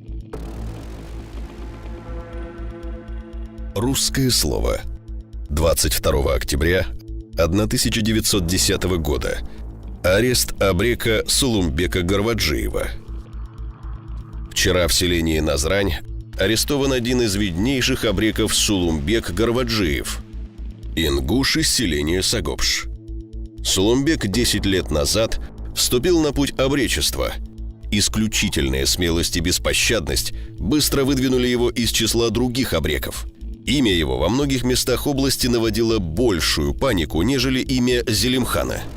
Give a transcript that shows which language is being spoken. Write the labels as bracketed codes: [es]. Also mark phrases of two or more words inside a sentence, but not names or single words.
[ru] Русское слово. 22 октября 1910 года. Арест Обрека Сулумбека Гарваджиева. Вчера в селении Назрань арестован один из виднейших обреков Сулумбек Гарваджиев, ингуш из селения Сагопш. Сулумбек 10 лет назад вступил на путь обречества. Исключительная смелость и беспощадность быстро выдвинули его из числа других обреков. Имя его во многих местах области наводило большую панику, нежели имя Зелимхана.